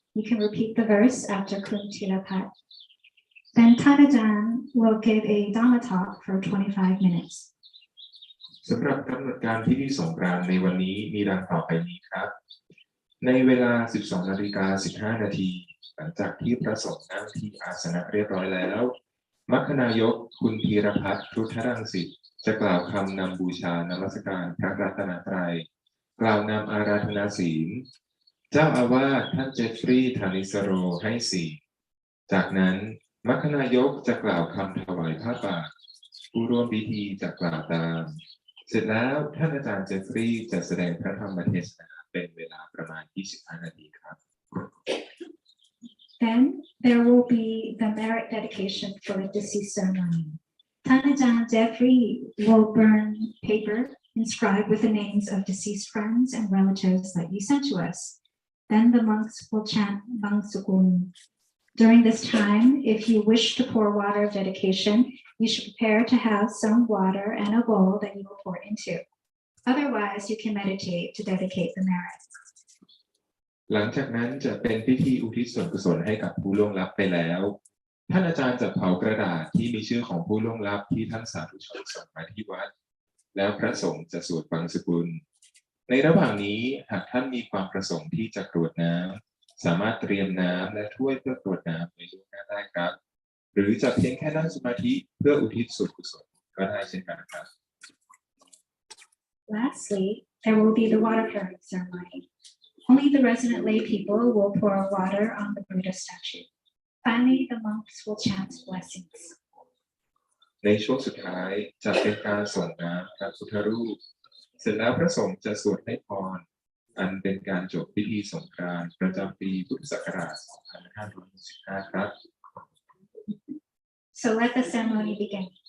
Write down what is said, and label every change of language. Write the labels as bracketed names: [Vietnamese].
[English] You can repeat the verse after Kun Therapat. Then Ajaan will give a Dhamma talk for 25 minutes. [Thai] สำหรับกำหนดการพิธีสงกรานต์ในวันนี้มีดังต่อไปนี้ครับในเวลา 12:15 นาทีหลังจากที่พระสงฆ์นั่งที่อาสนะเรียบร้อยแล้วมัคคณายกคุณธีรพัฒน์พุทธรังสิตจะกล่าวคำนำบูชานมัสการพระรัตนตรัยกล่าวนำอาราธนาศีล เจ้าอาวาสท่านเจฟฟรีย์ Ṭhānissaro ให้ศีลจากนั้นมัคคณายกจะกล่าวคำถวายผ้าป่าผู้ร่วมพิธีจะกล่าวตามเสร็จแล้วท่านอาจารย์เจฟฟรีย์จะแสดงพระธรรมเทศนาเป็นเวลาประมาณ25 นาทีครับ [English] Then there will be the merit dedication for the deceased ceremony. Ajaan Geoffrey will burn paper inscribed with the names of deceased friends and relatives that you sent to us. Then the monks will chant Bang Sukun. During this time, if you wish to pour water of dedication, you should prepare to have some water and a bowl that you will pour into. Otherwise, you can meditate to dedicate the merit. [Thai] หลังจากนั้นจะเป็นพิธีอุทิศส่วนกุศลให้กับผู้ล่วงลับไปแล้วท่านอาจารย์จะเผากระดาษที่มีชื่อของผู้ล่วงลับที่ท่านสาธุชนส่งมาที่วัดแล้วพระสงฆ์จะสวดบังสุกุลในระหว่างนี้หากท่านมีความประสงค์ที่จะกรวดน้ำสามารถเตรียมน้ำและถ้วยเพื่อกรวดน้ำไว้ล่วงหน้าได้ครับหรือจะเพียงแค่นั่งสมาธิเพื่ออุทิศส่วนกุศลก็ ก็ได้เช่นกันครับ [English] Lastly, there will be the water pouring ceremony. Only the resident lay people will pour water on the Buddha statue. Finally, the monks will chant blessings. [Thai] ในช่วงสุดท้ายจะเป็นการส่งน้ำพระพุทธรูปเสร็จแล้วพระสงฆ์จะสวดให้พรอันเป็นการจบพิธีสงกรานต์ประจำปีพุทธศักราช 2565 ครับ [English] So let the ceremony begin.